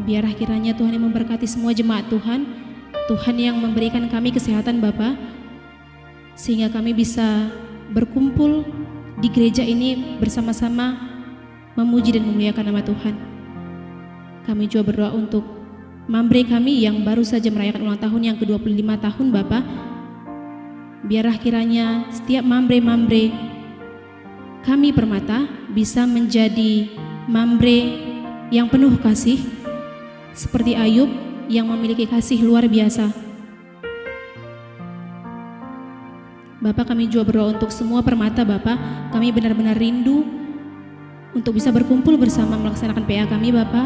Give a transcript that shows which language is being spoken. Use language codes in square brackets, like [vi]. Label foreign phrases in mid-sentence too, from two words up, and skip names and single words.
[id] Biarlah kiranya Tuhan yang memberkati semua jemaat Tuhan, Tuhan yang memberikan kami kesehatan Bapa, sehingga kami bisa berkumpul di gereja ini bersama-sama memuji dan memuliakan nama Tuhan. Kami juga berdoa untuk mambre kami yang baru saja merayakan ulang tahun yang ke-25 tahun Bapa. Biarlah kiranya setiap mambre-mambre kami Permata bisa menjadi mambre yang penuh kasih, seperti Ayub yang memiliki kasih luar biasa. Bapak, kami juga berdoa untuk semua Permata Bapak. Kami benar-benar rindu untuk bisa berkumpul bersama melaksanakan PA kami Bapak.